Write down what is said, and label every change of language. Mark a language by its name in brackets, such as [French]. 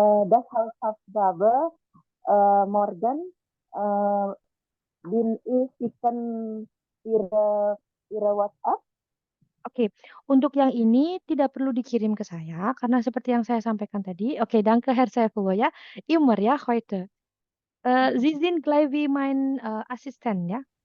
[German] Das Hausaufgabe morgen bin ich schicken Ihre WhatsApp. [Indonesian] Oke, untuk yang ini tidak perlu dikirim ke saya karena seperti yang saya sampaikan tadi. [German] Oke, danke Herr Saifullah ya. Immer ya heute. Sie sind gleich wie mein Assistent ya.